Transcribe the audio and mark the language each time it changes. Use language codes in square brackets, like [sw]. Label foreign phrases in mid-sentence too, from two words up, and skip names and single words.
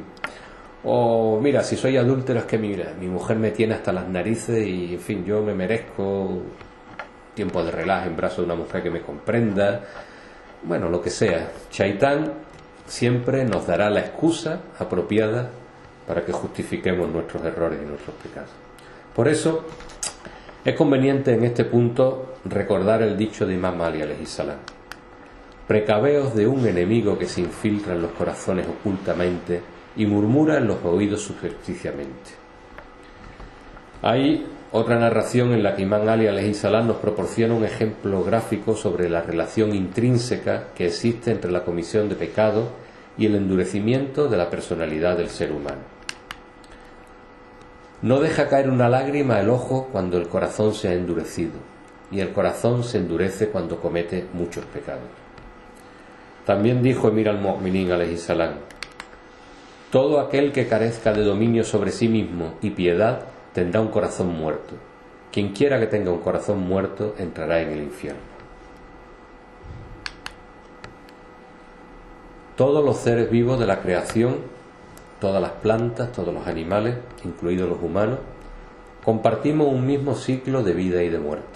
[es] O mira, si soy adúltero es que mira, mi mujer me tiene hasta las narices y en fin, yo me merezco tiempo de relax en brazos de una mujer que me comprenda. Bueno, lo que sea. Shaitán siempre nos dará la excusa apropiada para que justifiquemos nuestros errores y nuestros pecados. Por eso es conveniente en este punto recordar el dicho de Imam Ali [ar] عليه السلام: [es] precaveos de un enemigo que se infiltra en los corazones ocultamente y murmura en los oídos subrepticiamente. Hay otra narración en la que Imam Ali [ar] عليه السلام [es] nos proporciona un ejemplo gráfico sobre la relación intrínseca que existe entre la comisión de pecado y el endurecimiento de la personalidad del ser humano. No deja caer una lágrima el ojo cuando el corazón se ha endurecido, y el corazón se endurece cuando comete muchos pecados. También dijo [ar] أمير المؤمنين عليه السلام: [es] todo aquel que carezca de dominio sobre sí mismo y piedad tendrá un corazón muerto. Quien quiera que tenga un corazón muerto entrará en el infierno. Todos los seres vivos de la creación, todas las plantas, todos los animales, incluidos los humanos, compartimos un mismo ciclo de vida y de muerte.